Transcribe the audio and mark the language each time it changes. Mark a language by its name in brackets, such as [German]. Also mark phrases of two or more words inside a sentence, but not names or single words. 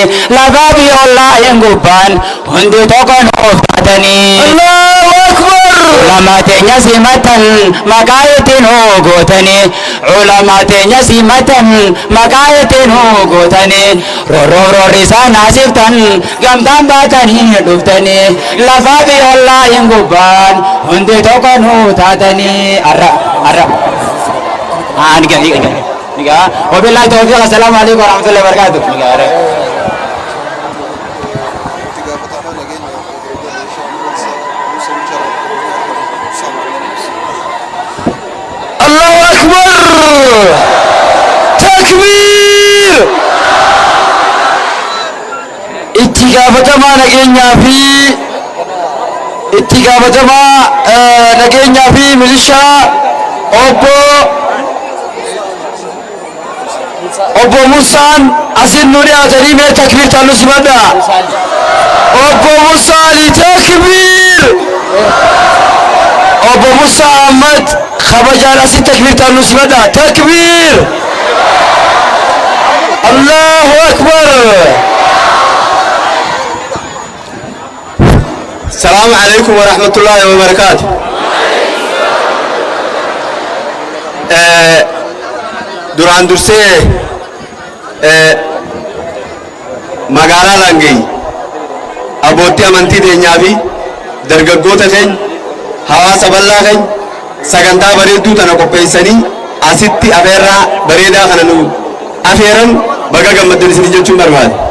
[Oromo] lafaa fi ollaa hin gubbaan hundi tokko nuuf taatanii [Arabic] الله أكبر [Oromo] ulamaa teenya simatan maqaa ittiin huu gootanii ulamaa teenya simatan maqaa ittiin huu gootanii roorroorri isaan asiftan gamtaan baatanii dhuftanii lafaa fi ollaa hin gubbaan hundi tokko nuuf taatanii arra [Arabic] niga وبالله التوفيق السلام عليكم ورحمة الله وبركاته الله أكبر تكبير [Oromo] itti gaafatamaa nageenyaa fi milishaa obbo Musaan asin nu dhiyaatanii mee takbir taanu simadha obbo Musaani takbir obbo Musaa Ahmad kabajaan asin takbir taanu simadha takbir [Arabic] الله أكبر السلام عليكم ورحمة الله وبركاته [Oromo] duraan dursee magaalaa Laangee abbootii amantii teenyaa fi dargaggoota keenya hawaasa bal'aa keenya sagantaa bareedduu tana qopheessanii asitti afeerraa bareedaa kana nu afeeran baga gammaddan isin jechuun barbaada.